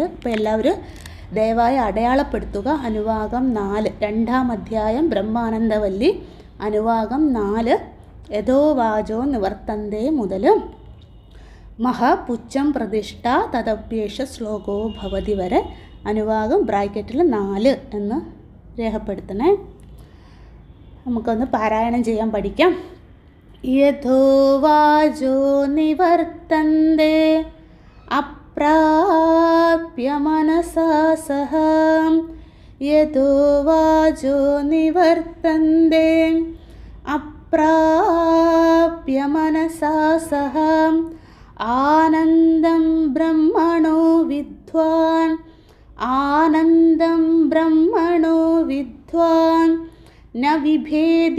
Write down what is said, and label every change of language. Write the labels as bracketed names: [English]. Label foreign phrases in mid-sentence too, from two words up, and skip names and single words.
[Malayalam] ഇപ്പോൾ എല്ലാവരും ദയവായി അടയാളപ്പെടുത്തുക. അനുവാകം 4 2-ാം അധ്യായം ബ്രഹ്മാനന്ദവല്ലി അനുവാകം 4 [Sanskrit] यतो वाचो निवर्तन्ते [Malayalam] മുതൽ [Sanskrit] महपुच्छं प्रतिष्ठ तथप्येष श्लोको भवति [Malayalam] വരെ അനുവാകം ബ്രാക്കറ്റിൽ 4 എന്ന് രേഖപ്പെടുത്തണേ. നമുക്കൊന്ന് പാരായണം ചെയ്യാൻ പഠിക്കാം. [Sanskrit] यथो वाचो निवर्तन्ते अप्राप्य मनसा सह यथो वाचो निवर्तन्ते अप्राप्य मनसा सह आनन्दं ब्रह्मणो विद्वान् आनन्दं ब्रह्मणो विद्वान् न विभेदि